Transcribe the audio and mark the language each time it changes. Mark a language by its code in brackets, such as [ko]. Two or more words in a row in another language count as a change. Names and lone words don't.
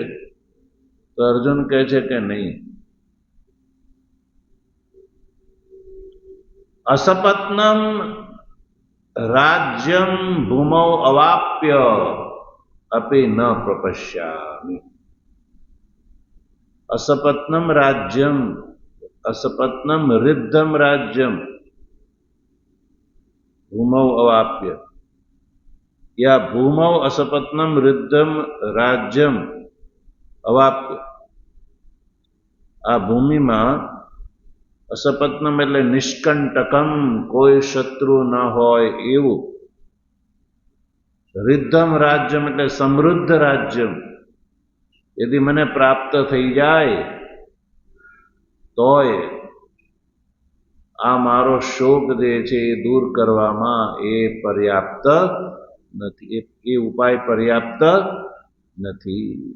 [gu] તો અર્જુન કહે છે કે નહીં, [sa] અસપત્નમ રાજ્યમ ભૂમૌ અવાપ્ય અપી ન પ્રપશ્યામિ. असपत्नम राज्यम, असपत्नम रिद्धम राज्यम भूमौ अवाप्य, या भूमौ असपत्नम रिद्धम राज्यम अवाप्य. [gu] આ ભૂમિમાં અસપત્નમ એટલે નિષ્કંટકમ, કોઈ શત્રુ ન હોય એવું, [sa] રિદ્ધમ રાજ્યમ [gu] એટલે [sa] સમૃદ્ધ રાજ્યમ, [gu] यदि મને પ્રાપ્ત થઈ જાય તોય આ મારો શોક જે છે એ દૂર કરવામાં એ પર્યાપ્ત નથી, એ ઉપાય પર્યાપ્ત નથી.